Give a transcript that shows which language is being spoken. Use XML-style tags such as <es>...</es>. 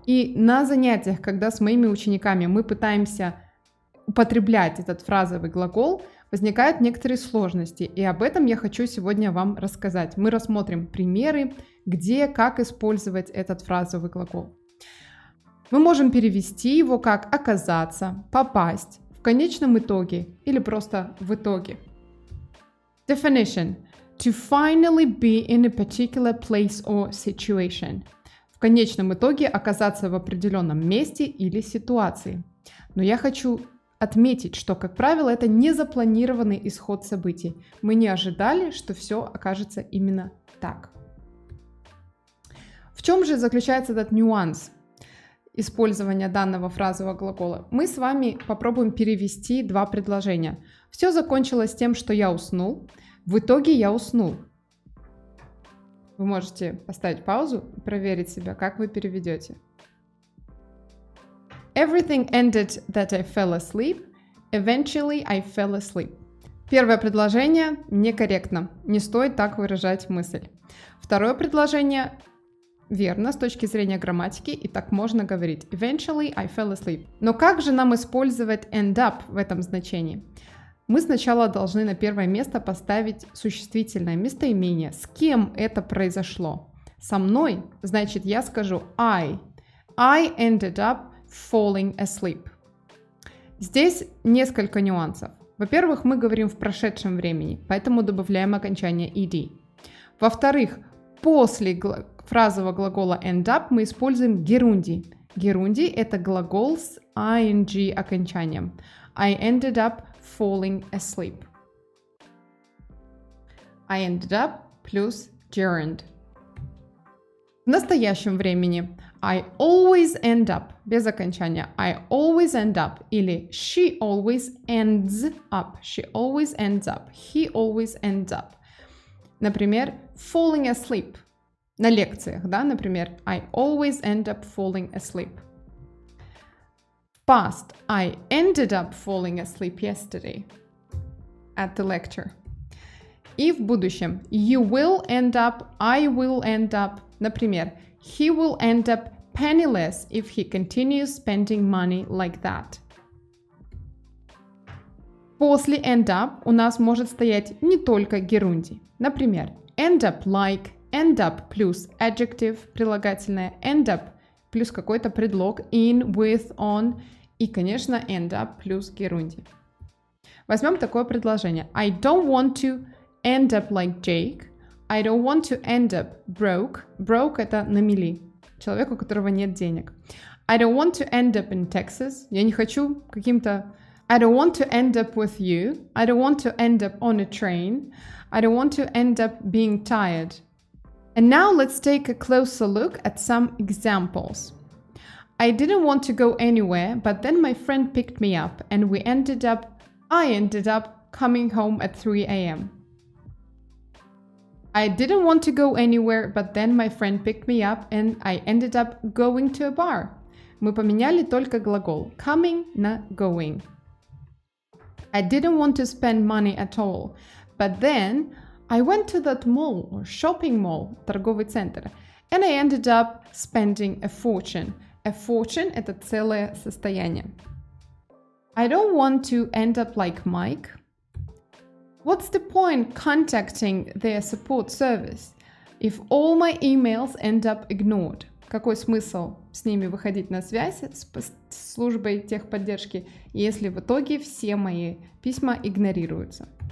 <ru>И на занятиях, когда с моими учениками мы пытаемся употреблять этот фразовый глагол, возникают некоторые сложности, и об этом я хочу сегодня вам рассказать. Мы рассмотрим примеры, где, как использовать этот фразовый глагол. Мы можем перевести его как оказаться, попасть, в конечном итоге или просто в итоге.</ru> <en>Definition. To finally be in a particular place or situation.</en> <ru>В конечном итоге оказаться в определенном месте или ситуации. Но я хочу отметить, что, как правило, это не запланированный исход событий. Мы не ожидали, что все окажется именно так. В чем же заключается этот нюанс использования данного фразового глагола? Мы с вами попробуем перевести два предложения. Все закончилось тем, что я уснул. В итоге я уснул. Вы можете поставить паузу и проверить себя, как вы переведете.</ru> <en>Everything ended that I fell asleep. Eventually I fell asleep.</en> <ru>Первое предложение некорректно. Не стоит так выражать мысль. Второе предложение верно с точки зрения грамматики, и так можно говорить.</ru> <en>Eventually I fell asleep.</en> <ru>Но как же нам использовать end up в этом значении? Мы сначала должны на первое место поставить существительное местоимение. С кем это произошло? Со мной, значит, я скажу I.</ru> <en>I ended up falling asleep.</en> <ru>Здесь несколько нюансов. Во-первых, мы говорим в прошедшем времени, поэтому добавляем окончание ed. Во-вторых, после фразового глагола end up мы используем герундий. Герундий – это глагол с ing окончанием.</ru> <en>I ended up falling asleep. I ended up плюс gerund.</en> <ru>В настоящем времени</ru> <en>I always end up</en> <ru>без окончания.</ru> <en>I always end up</en> <ru>или</ru> <en>she always ends up. She always ends up. He always ends up.</en> <ru>Например,</ru> <en>falling asleep.</en> <ru>На лекциях, да, например,</ru> <en>I always end up falling asleep. Past, I ended up falling asleep yesterday at the lecture.</en> <ru>И в будущем,</ru> <en>you will end up, I will end up. Например, he will end up penniless if he continues spending money like that.</en> <ru>После end up у нас может стоять не только герундий. Например, end up like, end up плюс adjective, прилагательное, end up плюс какой-то предлог, in, with, on и, конечно, end up плюс герундий. Возьмем такое предложение.</ru> <en>I don't want to end up like Jake. I don't want to end up broke.</en> <ru>Broke – это на мели. Человек, у которого нет денег.</ru> <en>I don't want to end up in Texas.</en> <ru>Я не хочу каким-то...</ru> <en>I don't want to end up with you. I don't want to end up on a train. I don't want to end up being tired. And now let's take a closer look at some examples. I didn't want to go anywhere, but then my friend picked me up and I ended up coming home at 3 a.m. I didn't want to go anywhere, but then my friend picked me up and I ended up going to a bar.</en> <ru>Мы поменяли только глагол coming на going.</ru> <en>I didn't want to spend money at all, but then I went to that mall or shopping mall,</en> <ru>торговый центр,</ru> <en>and I ended up spending a fortune.</en> <ru>A fortune – это целое состояние.</ru> <en>I don't want to end up like Mike. What's the point contacting their support service if all my emails end up ignored?</en> <ru>Какой смысл с ними выходить на связь с службой техподдержки, если в итоге все мои письма игнорируются?</ru>